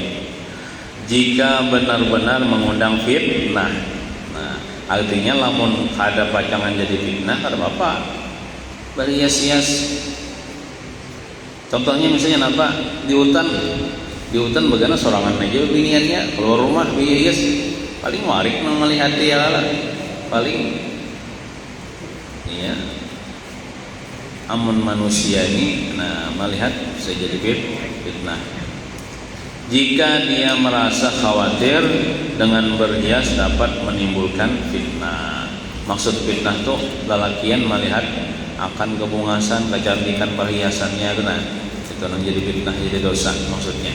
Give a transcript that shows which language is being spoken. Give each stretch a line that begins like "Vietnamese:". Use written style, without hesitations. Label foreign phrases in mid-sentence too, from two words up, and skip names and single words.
Banjar: Jika benar-benar mengundang fitnah, nah artinya lamun ada pacangan jadi fitnah, kada apa berhias-hias.
Indonesian: Contohnya misalnya apa?
Banjar: Di hutan bagaimana sorangan aja biniannya keluar rumah berhias, paling warik melihat dia lah, paling iya. Amun manusia ini melihat bisa jadi fitnah.
Indonesian: Jika dia merasa khawatir dengan berhias dapat menimbulkan fitnah.
Banjar: Maksud fitnah tuh lelakian melihat akan kebungasan, kecantikan perhiasannya, itu yang jadi fitnah, jadi dosa maksudnya.